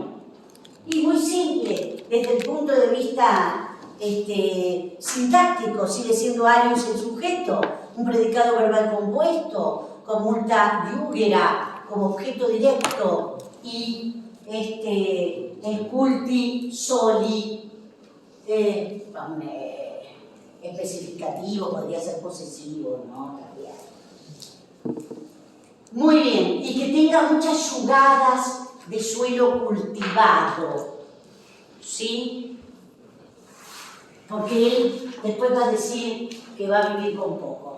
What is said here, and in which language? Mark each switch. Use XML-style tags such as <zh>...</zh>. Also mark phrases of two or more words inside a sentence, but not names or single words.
<es>Y muy simple, desde el punto de vista sintáctico, sigue siendo alius el sujeto, un predicado verbal compuesto, con</es> <la>multa yúgera</la> <es>como objeto directo, y el</es> <la>culti soli,</la> <es>especificativo, podría ser posesivo, ¿no? También. Muy bien, y que tenga muchas yugadas de suelo cultivado, ¿sí? Porque él después va a decir que va a vivir con poco.</es>